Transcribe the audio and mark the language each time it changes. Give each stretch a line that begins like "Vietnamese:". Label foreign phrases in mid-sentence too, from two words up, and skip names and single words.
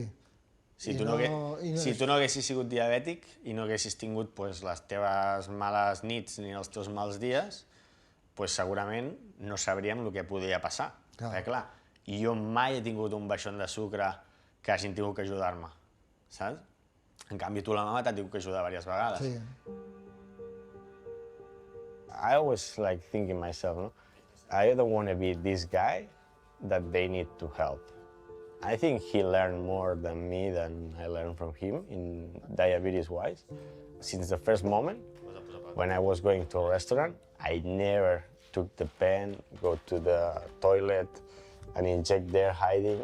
Catalan: Si tu no haguessis sigut diabètic i no haguessis tingut les teves males nits ni els teus mals dies, segurament no sabríem el que podia passar. Clar, jo mai he tingut un baixón de sucre que hagin tingut que ajudar-me, saps? En canvi, tu la mama t'ha tingut que ajudar diverses vegades. Sí.
English: I always thinking myself, no? I don't want to be this guy that they need to help. I think he learned more than me than I learned from him in diabetes-wise. Since the first moment, when I was going to a restaurant, I never took the pen, go to the toilet and inject there hiding.